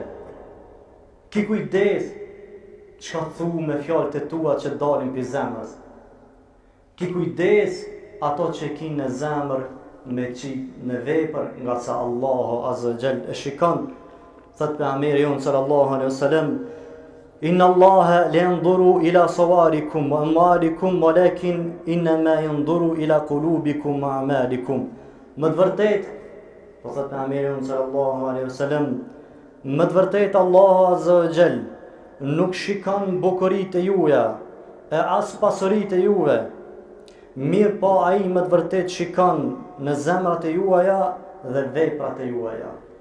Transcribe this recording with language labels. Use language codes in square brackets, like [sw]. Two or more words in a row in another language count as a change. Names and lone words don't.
[sq] Ki kujdes çka thu me fjalët e tua që dalin pi zemrës. Ki kujdes ato që ki në zemër me qit në vepër, nga sa Allahu [ar] عز وجل [sq] e shikon. Thot pejgamberi jon [ar] صلى الله عليه وسلم، إن الله لا ينظر إلى صوركم وأموالكم ولكن إنما ينظر إلى قلوبكم وأعمالكم. [sq] Më të vërtet, po thot pejgamberi [ar] صلى الله عليه وسلم, [sq] më të vërtet Allahu [ar] عز وجل [sq] nuk shikon bukuritë juaja e as pasuritë juve, mirë po ai më të vërtet shikon në zemrat e juaja dhe veprat e juaja.